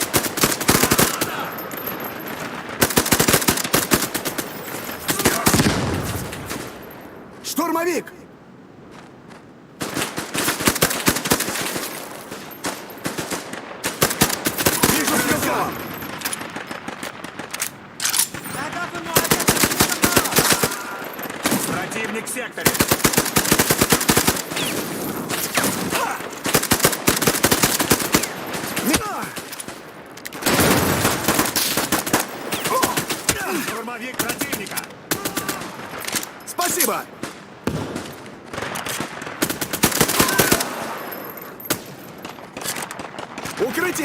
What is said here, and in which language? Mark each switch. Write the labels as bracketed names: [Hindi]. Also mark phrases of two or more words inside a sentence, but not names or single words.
[Russian] Штурмовик! Вижу стрелка! [Arabic] أهداف المعادية في المنطقة. [Russian] Противник в секторе. Штурмовик противника. Спасибо! Укрытие!